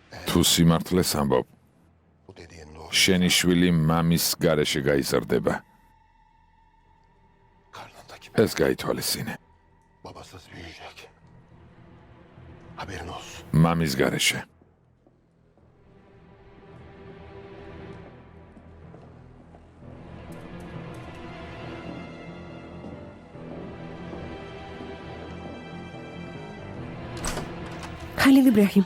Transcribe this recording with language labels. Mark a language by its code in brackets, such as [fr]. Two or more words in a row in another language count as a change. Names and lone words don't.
[ka] თუ სიმართლეს ამბობ, [tr] Bu dediğin doğru. [ka] შენი შვილი მამის გარეშე გაიზრდება. [tr] Karnındaki [ka] ეს გაითვალისწინე. [tr] babasız büyüyecek. Haberin olsun. [ka] მამის გარეშე. ხალილ იბრაჰიმ,